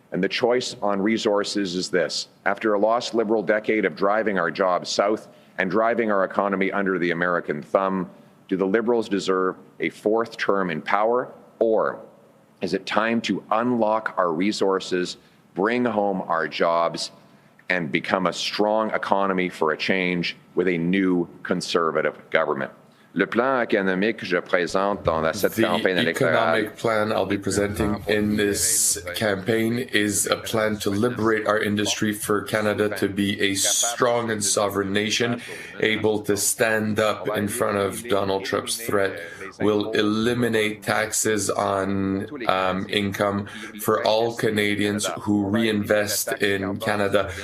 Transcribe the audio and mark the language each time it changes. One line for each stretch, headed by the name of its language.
English: And the choice on resources is this. After a lost Liberal decade of driving our jobs south and driving our economy under the American thumb, do the Liberals deserve a fourth term in power, or is it time to unlock our resources, bring home our jobs, and become a strong economy for a change with a new Conservative government?
French: Le plan économique que je présente dans cette campagne électorale.
English: The economic plan I'll be presenting in this campaign is a plan to liberate our industry for Canada to be a strong and sovereign nation, able to stand up in front of Donald Trump's threat. Will eliminate taxes on income for all Canadians who reinvest in Canada.